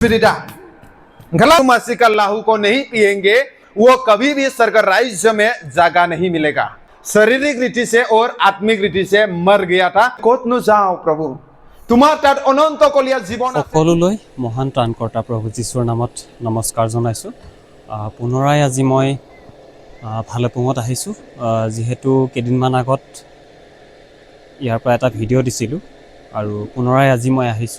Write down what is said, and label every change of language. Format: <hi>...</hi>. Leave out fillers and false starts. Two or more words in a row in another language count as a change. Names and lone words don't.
<hi>मसीह का लाहू को नहीं पिएंगे वो कभी भी स्वर्ग राज्य में जगह नहीं मिलेगा। शारीरिक रीति से और आत्मिक रीति से मर गया था।</hi> <as>ক'ত নু যাওঁ প্ৰভু তোমাৰ তাত অনন্ত কলীয়া জীৱন আছে। সকলোলৈ মহান ত্ৰাণকৰ্তা প্ৰভু যীশুৰ নামত নমস্কাৰ জনাইছোঁ। পুনৰাই আজি মই ভালেপুঙত আহিছোঁ। যিহেতু কেইদিনমান আগত ইয়াৰ পৰা এটা ভিডিঅ' দিছিলোঁ আৰু পুনৰাই আজি মই আহিছোঁ।</as>